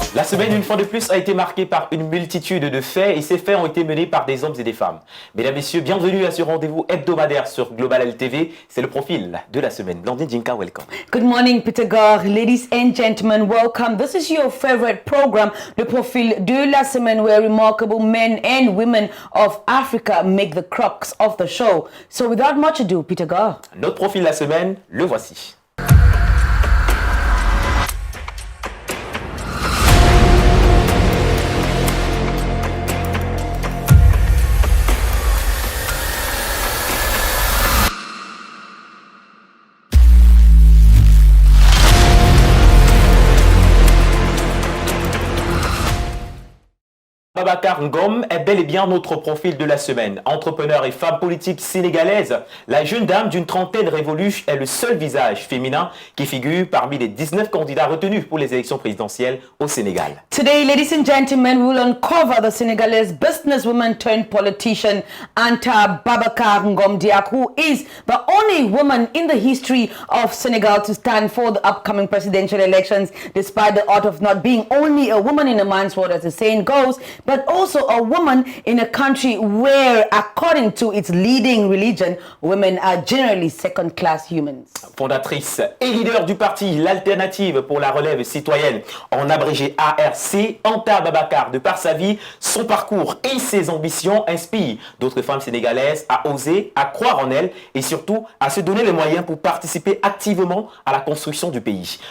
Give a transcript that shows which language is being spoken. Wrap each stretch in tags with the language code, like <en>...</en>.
<fr>semaine, une fois de plus, a été marquée par une multitude de faits et ces faits ont été menés par des hommes et des femmes. Mesdames, Messieurs, bienvenue à ce rendez-vous hebdomadaire sur Global LTV. C'est le profil de la semaine.</fr> <en>Blandine Jinka, welcome. Good morning, Peter Gar. Ladies and gentlemen, welcome. This is your favorite program, le profil de la semaine, where remarkable men and women of Africa make the crux of the show. So without much ado, Peter Gar.</en> <fr>Notre profil de la semaine, le voici. Babacar Ngom est bel et bien notre profil de la semaine. Entrepreneur et femme politique sénégalaise, la jeune dame d'une trentaine révolue est le seul visage féminin qui figure parmi les 19 candidats retenus pour les élections présidentielles au Sénégal.</fr> <en>Today, ladies and gentlemen, we will uncover the Senegalese businesswoman turned politician Anta Babacar Ngom Diak, who is the only woman in the history of Senegal to stand for the upcoming presidential elections, despite the odds of not being only a woman in a man's world, as the saying goes, but also a woman in a country where, according to its leading religion, women are generally second-class humans.</en> <fr>Fondatrice et leader du parti L'Alternative pour la relève citoyenne, en abrégé ARC, Anta Babacar, de par sa vie, son parcours et ses ambitions, inspirent d'autres femmes sénégalaises à oser, à croire en elles et surtout à se donner les moyens pour participer activement à la construction du pays.</fr>